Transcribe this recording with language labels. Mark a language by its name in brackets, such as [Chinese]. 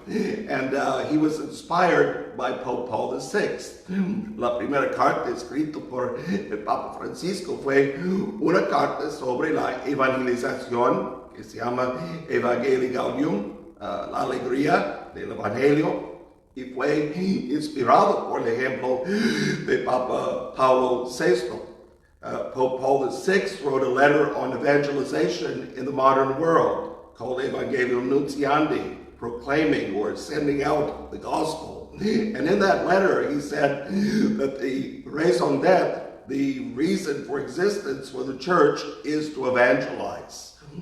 [English] And he was inspired by Pope Paul VI. [Spanish] La primera carta escrita por el Papa Francisco fue una carta sobre la evangelización que se llama Evangelii Gaudium, la alegría del Evangelio, y fue inspirado por el ejemplo de Papa Paulo VI. [English] Pope Paul VI wrote a letter on evangelization in the modern world called Evangelium Nuntiandi, proclaiming or sending out the gospel. And in that letter he said that the raison d'etre, the reason for existence for the church, is to evangelize.